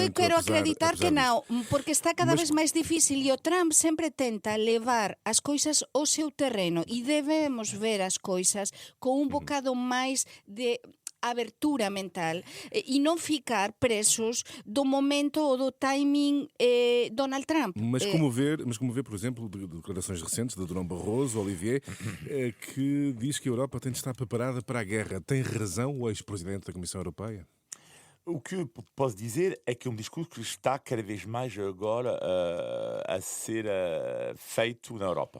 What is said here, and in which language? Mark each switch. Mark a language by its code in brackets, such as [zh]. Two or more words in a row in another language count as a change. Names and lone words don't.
[gl] Eu quero acreditar que non, porque está cada vez máis difícil e o Trump sempre tenta levar as coisas ao seu terreno e debemos ver as coisas con un bocado máis de abertura mental e non ficar presos do momento ou do timing Donald Trump. [pt] Mas como ver, por exemplo, de declarações recentes de Durão Barroso, Olivier, que diz que a Europa tem de estar preparada para a guerra. Tem razão o ex-presidente da Comissão Europeia? O que eu posso dizer é que é um discurso que está cada vez mais agora a ser feito na Europa.